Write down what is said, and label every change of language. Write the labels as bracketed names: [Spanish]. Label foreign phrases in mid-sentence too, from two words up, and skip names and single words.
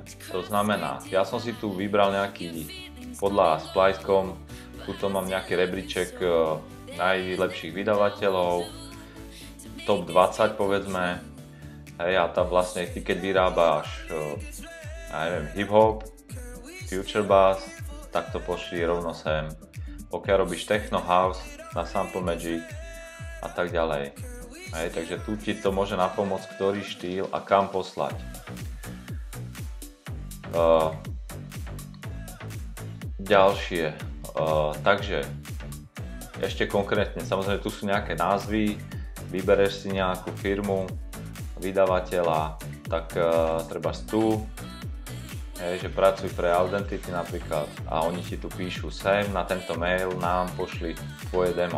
[Slovak] To znamená, ja som si tu vybral nejaký, podľa Splice.com, tuto mám nejaký rebríček najlepších vydavateľov, top 20 povedzme, hej, a tam vlastne ty keď vyrábáš ja neviem, [English] hip-hop, future bass, [Slovak] tak to pošli rovno sem. Pokiaľ robíš [English] techno house [Slovak] na Sample Magic a tak ďalej. Hej, takže tu ti to môže napomôcť, ktorý štýl a kam poslať. Ďalšie, takže ešte konkrétne, samozrejme tu sú nejaké názvy, vybereš si nejakú firmu, vydavateľa, tak treba tu, že pracuj pre Audentity napríklad a oni ti tu píšu sem na tento mail nám pošli tvoje demo.